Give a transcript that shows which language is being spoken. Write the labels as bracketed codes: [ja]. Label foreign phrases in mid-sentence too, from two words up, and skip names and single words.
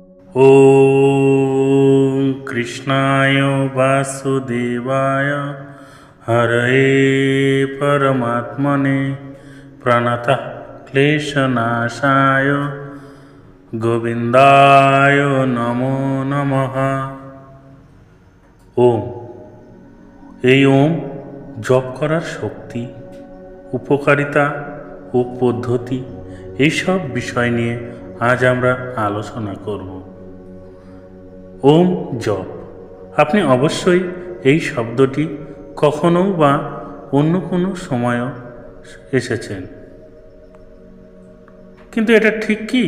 [sa] ॐ कृष्णाय वासुदेवाय हरये परमात्मने प्रणतः क्लेशनाशाय गोविन्दाय नमो नमः। [bn] ওম। এই ওম জপ করার শক্তি, উপকারিতা ও পদ্ধতি এইসব বিষয় নিয়ে আজ আমরা আলোচনা করব। ওম জপ, আপনি অবশ্যই এই শব্দটি কখনো বা অন্য কোনো সময়ও এসেছেন, কিন্তু এটা ঠিক কি?